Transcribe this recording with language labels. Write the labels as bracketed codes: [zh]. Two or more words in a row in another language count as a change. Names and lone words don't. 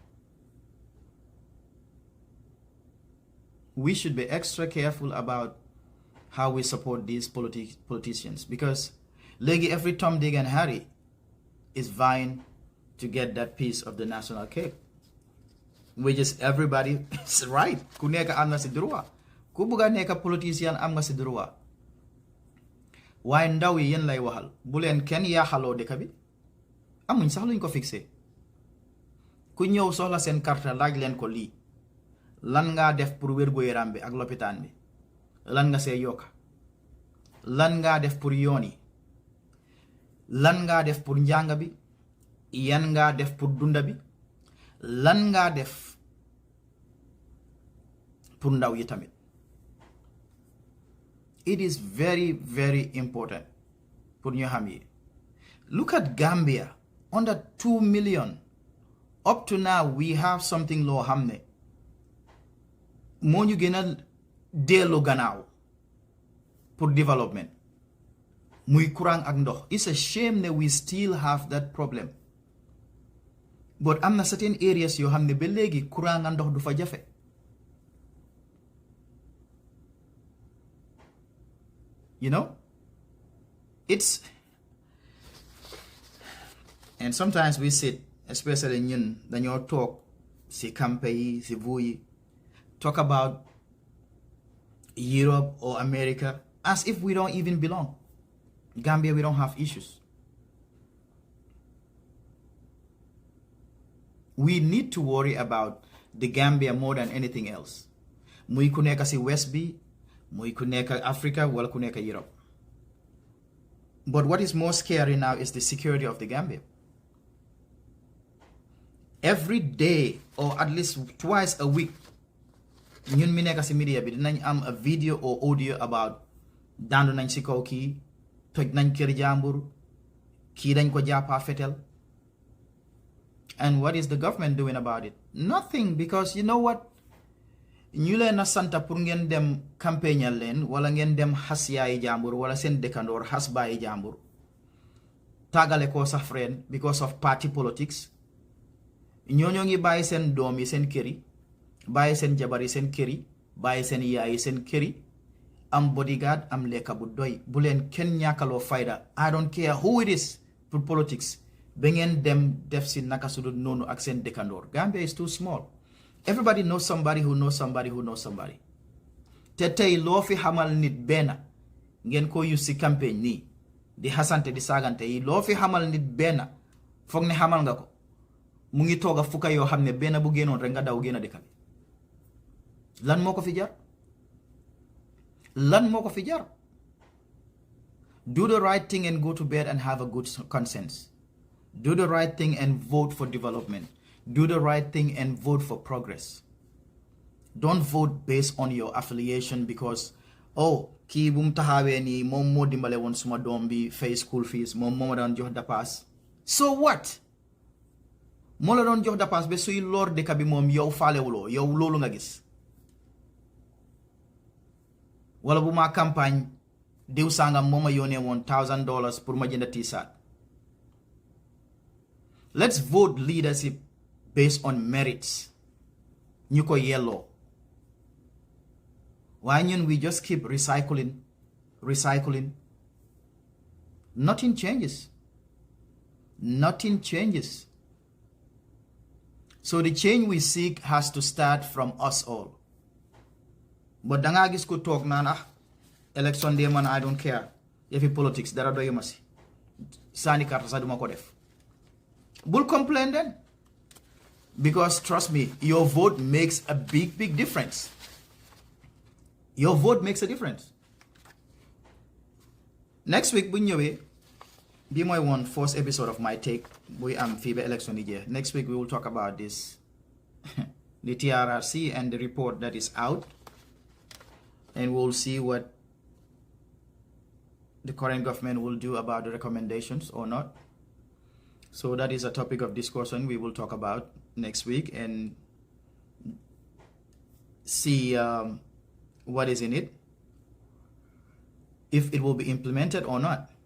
[en] We should be extra careful about how we support these politicians, because every Tom, Dick and Harry is vying to get that piece of the national cake. Which is everybody is right. [wo] Ku neka am nga si droit. Ku buga neka politician am nga si droit. Waaye ndaw yi yéen lay waxal bu leen kenn yaaxaloo dëkk bi amuñ sax luñ ko fixé. Ku ñëw soxla seen carte laaj leen ko lii lan ngaa def pour wérgu yaram bi ak lopitaan bi, lan nga see yokka, lan ngaa def pour yoon yi, lan ngaa def pour njàng bi, yan ngaa def pour dunda bi, lan ngaa def pour ndaw yi tamit. [en] It is very, very important [wo] pour ñu xam yi. [en] Look at Gambia, under 2 million. Up to now, we have something [wo] loo xam ne moo ñu gën a delloo gannaaw [en] pour development. [wo] Muy courant ak ndox. [en] It's a shame that we still have that problem. [wo] but am na [en] certain areas [wo] yoo xam ne ba léegi courant nga ndox du fa jafe. [en] You know, and sometimes we sit, especially [wo] ñun dañoo talk si campagne yi si vuyi, [en] talk about Europe or America as if we don't even belong. Gambia, we don't have issues. We need to worry about the Gambia more than anything else. [wo] Muy ku nekk si West bi, muy ku nekk Africa, wala ku nekk Europe. [en] But what is more scary now is the security of the Gambia. Every day, or at least twice a week, [wo] ñun mi nekk si media bi dinañ am [en] a video or audio about [wo] daanu nañ si kaw kii, toj nañ kër jàmbur, kii dañ ko jàppa fetel. [en] And what is the government doing about it? Nothing, because you know what? [wo] ñu leen a santa pour ngeen dem campagne leen wala ngeen dem xas yaayi jàmbur wala seen dëkkandoor xas bàyyi jàmbur tàggale ko sa friend [en] because of party politics. [wo] ñooñoo ngi bàyyi seen doom yi seen kër yi, bàyyi seen jabar yi seen kër yi, bàyyi seen yaay yi seen kër yi, am bodyguard, am lekka bu doy. Bu leen kenn ñàkkaloo fayda. [en] I don't care who it is [wo] pour politics ba ngeen dem def si naka sudut noonu ak seen dëkkandoor. [en] Gambia is too small. Everybody knows somebody who knows somebody who knows somebody. [wo] Te tey loo fi xamal nit benn ngeen ko use si campagne nii di xasante di saagante yi, loo fi xamal nit benn foog ne xamal nga ko, mu ngi toog a fukka yoo xam ne benn bu génnoon rek nga daw génn dëkk bi. Lan moo ko fi jar? Lan moo ko fi jar? [en] Do the right thing and go to bed and have a good conscience. Do the right thing and vote for development. Do the right thing and vote for progress. Don't vote based on your affiliation because, [wo] oh, kii bu mu taxawee nii moom moo dimbale woon suma doom bi fay [en] school fees, [wo] moom moo ma doon jox dapaas. [en] So what? [wo] moo la doon jox dapaas ba suy lor dëkk bi moom yow faalewuloo, yow loolu nga gis. Wala bu ma campagne diw sangam moo ma yónnee woon $1,000 pour ma jënd t-shirt. [en] Let's vote leadership based on merits. [wo] ñu ko yelloo. [en] Why ñun we just keep recycling. Nothing changes. Nothing changes. So the change we seek has to start from us all. But [wo] danga gis ko [en] talk naan election day man I don't care. [wo] Yefi politics dara doyuma si. Sani karta sa duma ko def. [en] Bul complain then. Because trust me, your vote makes a big difference. Your vote makes a difference. Next week, [wo] bu ñëwee bi mooy [en] one first episode of my take [wo] buy am fii ba election yi jeex. [en] Next week we will talk about this the TRRC and the report that is out, and we'll see what the current government will do about the recommendations or not. So that is a topic of discussion we will talk about next week and see what is in it, if it will be implemented or not.